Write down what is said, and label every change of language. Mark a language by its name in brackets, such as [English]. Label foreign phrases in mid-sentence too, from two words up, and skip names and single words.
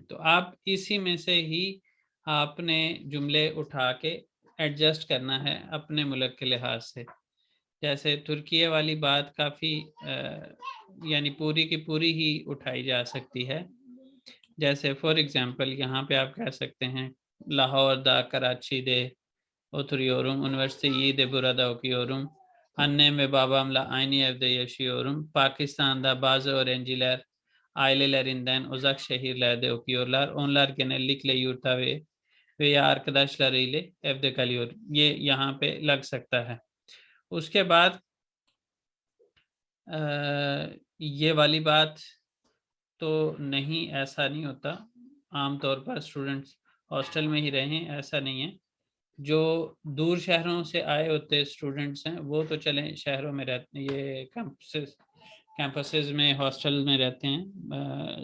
[Hindi] तो आप इसी में से ही आपने जुमले उठा के एडजस्ट करना है अपने मुल्क के लिहाज से। जैसे तुर्की वाली बात काफ़ी यानी पूरी की पूरी ही उठाई जा सकती है। जैसे [English] for example [Hindi] यहाँ पे आप कह सकते हैं [Turkish] Lahor'da Karaçi'de oturuyorum, üniversiteyi de burada okuyorum. Annem ve babamla aynı evde yaşıyorum. Pakistan'da bazı öğrenciler ailelerinden uzak şehirlerde okuyorlar. Onlar genellikle yurtta veya arkadaşlarıyla evde kalıyor. [Hindi] ये यहाँ पे लग सकता है। उसके बाद ये वाली बात तो नहीं, ऐसा नहीं होता। आमतौर पर स्टूडेंट्स हॉस्टल में ही रहें ऐसा नहीं है। जो दूर शहरों से आए होते स्टूडेंट्स हैं वो तो चलें शहरों में रहते, ये कैंपसेस में हॉस्टल में रहते हैं।